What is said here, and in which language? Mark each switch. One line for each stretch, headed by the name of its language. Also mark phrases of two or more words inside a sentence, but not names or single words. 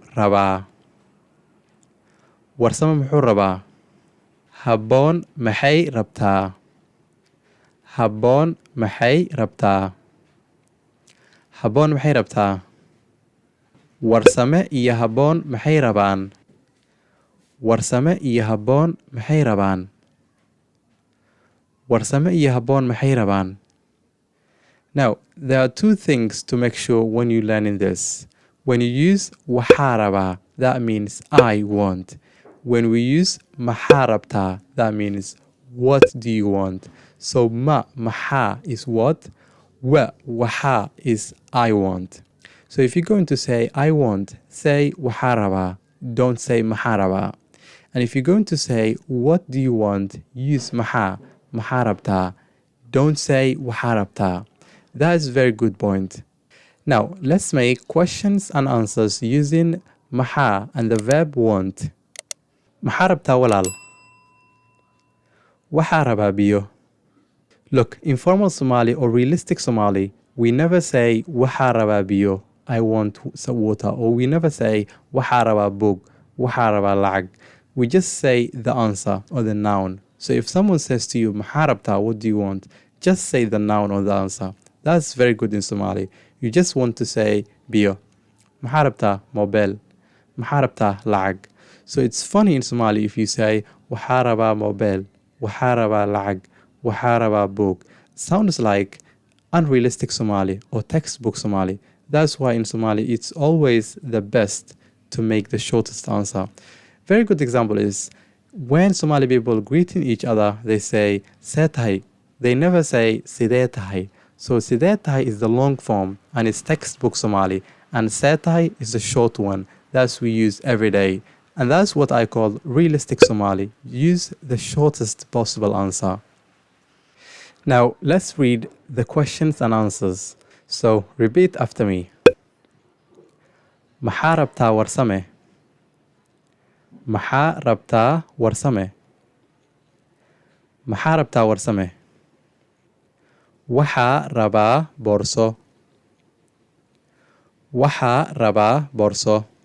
Somali: rabaa, warsame muxuu rabaa, habboon maxay rabtaa, habboon maxay rabtaa, habboon maxay rabtaa, warsame iyo habboon maxay rabaan, warsame iyo habboon maxay rabaan, warsame iyo habboon maxay rabaan.
English: Now, there are two things to make sure when you learn in this. When you use
Somali: waxaa rabaa,
English: that means I want. When we use
Somali: maxaa rabtaa,
English: that means what do you want? So maxaa is what, waxaa is I want. So if you're going to say I want, say
Somali: waxaa rabaa,
English: don't say
Somali: maxaa rabaa.
English: And if you're going to say what do you want, use
Somali: maxaa rabtaa,
English: don't say
Somali: waxaa rabtaa.
English: That is a very good point. Now, let's make questions and answers using maxaa and the verb want.
Somali: Maxaa rabtaa walaal? Waxaa rabaa biyo.
English: Look, in formal Somali or realistic Somali, we never say
Somali: waxaa rabaa biyo,
English: I want some water, or we never say
Somali: waxaa rabaa bug, waxaa rabaa lacag.
English: We just say the answer or the noun. So if someone says to you,
Somali: maxaa rabtaa,
English: what do you want? Just say the noun or the answer. That's very good in Somali. You just want to say biyo.
Somali: Maxaa rabtaa mobile. Maxaa rabtaa lacag.
English: So it's funny in Somali if you say
Somali: waxaa rabaa mobile, waxaa rabaa lacag, waxaa rabaa book.
English: Sounds like unrealistic Somali or textbook Somali. That's why in Somali it's always the best to make the shortest answer. Very good example is when Somali people greeting each other, they say
Somali: see tahay.
English: They never say
Somali: sidee tahay.
English: So
Somali: sidee tahay
English: is the long form and it's textbook Somali, and
Somali: see tahay
English: is the short one that we use every day. And that's what I call realistic Somali. Use the shortest possible answer. Now let's read the questions and answers. So repeat after me.
Somali: Maxaa rabtaa warsame? Maxaa rabtaa warsame? Maxaa rabtaa warsame? Waxaa rabaa boorso. Waxaa rabaa boorso.